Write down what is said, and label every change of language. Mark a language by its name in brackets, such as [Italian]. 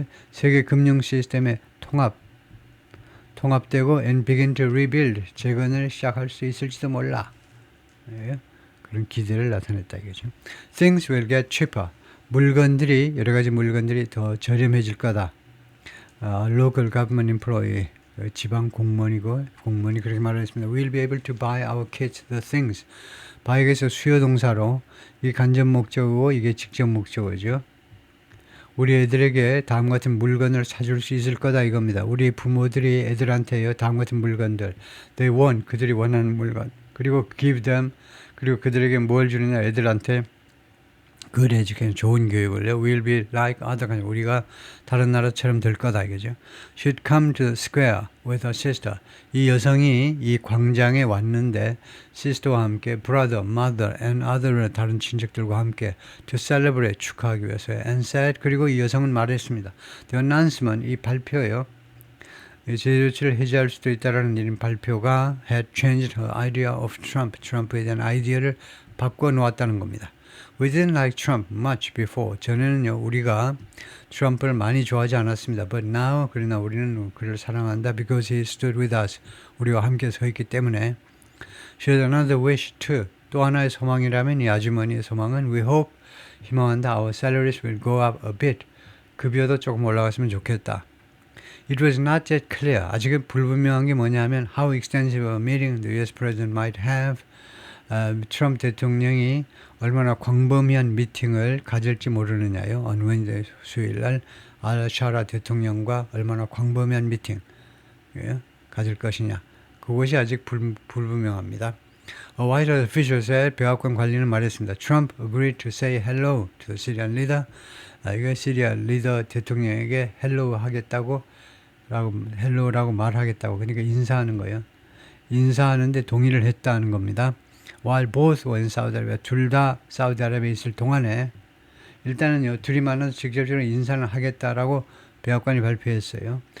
[Korean] 세계 금융 시스템의 통합되고 [English] and begin to rebuild. [Korean] 재건을 시작할 수 있을지도 몰라. 그런 기대를 나타냈다 이거죠. [English] Things will get cheaper. [Korean] 물건들이 여러 가지 물건들이 더 저렴해질 거다. [English] Local government employee. [Korean] 지방 공무원이 그렇게 말했습니다. [English] We'll be able to buy our kids the things. [Korean] buy에서 수요 동사로 이 간접 목적어고 이게 직접 목적어죠. 우리 애들에게 다음 같은 물건을 사줄 수 있을 거다 이겁니다. 우리 부모들이 애들한테요 다음 같은 물건들 [English] they want [Korean] 그들이 원하는 물건 그리고 [English] give them [Korean] 그리고 그들에게 뭘 주느냐 애들한테 [English] good education [Korean] 좋은 교육을요. [English] We'll be like other countries. [Korean] 우리가 다른 나라처럼 될 거다 이거죠. [English] Should come to the square with her sister. [Korean] 이 여성이 이 광장에 왔는데 sister와 함께 [English] brother, mother and other [Korean] 다른 친척들과 함께 [English] to celebrate [Korean] 축하하기 위해서요. [English] And said [Korean] 그리고 이 여성은 말했습니다. [English] The announcement [Korean] 이 발표요. 제재 조치를 해제할 수도 있다라는 이런 발표가 [English] had changed her idea of Trump. [Korean] 트럼프에 대한 아이디어를 바꿔 놓았다는 겁니다. [English] We didn't like Trump much before. [Korean] 전에는요 우리가 트럼프를 많이 좋아하지 않았습니다. [English] But now [Korean] 그러나 우리는 그를 사랑한다. [English] Because he stood with us. [Korean] 우리와 함께 서 있기 때문에. [English] She had another wish too. [Korean] 또 하나의 소망이라면 이 아주머니의 소망은 [English] We hope [Korean] 희망한다. [English] Our salaries will go up a bit. [Korean] 급여도 조금 올라갔으면 좋겠다. [English] It was not yet clear. [Korean] 아직은 불분명한 게 뭐냐면 [English] how extensive a meeting the US president might have. [Korean] 트럼프 대통령이 얼마나 광범위한 미팅을 가질지 모르느냐요. [English] on Wednesday [Korean] 수요일날 al-Shara 대통령과 얼마나 광범위한 미팅 가질 것이냐. 그것이 아직 불분명합니다. [English] A White House official said [Korean] 백악관 관리는 말했습니다. [English] Trump agreed to say hello to the Syrian leader. [Korean] 이거 시리아 리더 대통령에게 hello 하겠다고 hello라고 말하겠다고 그러니까 인사하는 거예요. 인사하는데 동의를 했다는 겁니다. [English] While both were in Saudi Arabia, [Korean] 둘 다 사우디아라비아에 있을 동안에 일단은요 둘이 만나서 직접적으로 인사를 하겠다라고 백악관이 발표했어요.